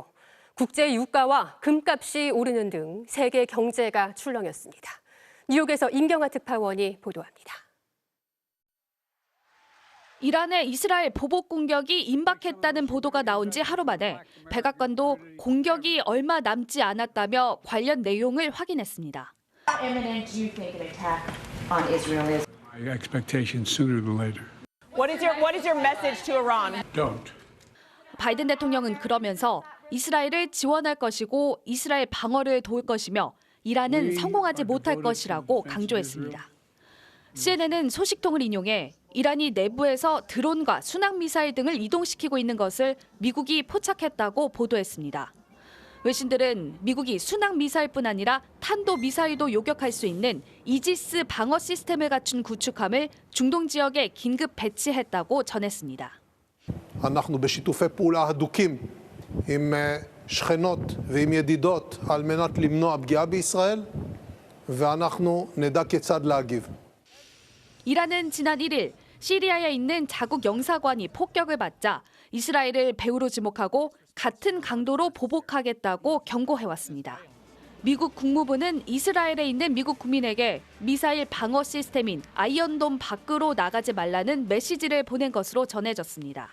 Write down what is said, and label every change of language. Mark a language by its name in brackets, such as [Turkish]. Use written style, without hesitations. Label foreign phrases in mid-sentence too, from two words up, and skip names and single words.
[Korean] 국제 유가와 금값이 오르는 등 세계 경제가 출렁였습니다. 뉴욕에서 임경아 특파원이 보도합니다. 이란의 이스라엘 보복 공격이 임박했다는 보도가 나온 지 하루 만에 백악관도 공격이 얼마 남지 않았다며 관련 내용을 확인했습니다. [English] My expectation sooner than later. What is your message to Iran? Don't. [Korean] 바이든 대통령은 그러면서 이스라엘을 지원할 것이고 이스라엘 방어를 도울 것이며 이란은 성공하지 못할 것이라고 강조했습니다. CNN은 소식통을 인용해 이란이 내부에서 드론과 순항미사일 등을 이동시키고 있는 것을 미국이 포착했다고 보도했습니다. 외신들은 미국이 순항미사일뿐 아니라 탄도미사일도 요격할 수 있는 이지스 방어 시스템을 갖춘 구축함을 중동 지역에 긴급 배치했다고 전했습니다. [Hebrew] אנחנו בשיתופי פעולה הדוקים עם שכנות ועם ידידות על מנת למנוע פגיעה בישראל ואנחנו נדע כיצד להגיב. [Korean] 이란은 지난 1일 시리아에 있는 자국 영사관이 폭격을 받자 이스라엘을 배후로 지목하고 같은 강도로 보복하겠다고 경고해왔습니다. 미국 국무부는 이스라엘에 있는 미국 국민에게 미사일 방어 시스템인 아이언돔 밖으로 나가지 말라는 메시지를 보낸 것으로 전해졌습니다.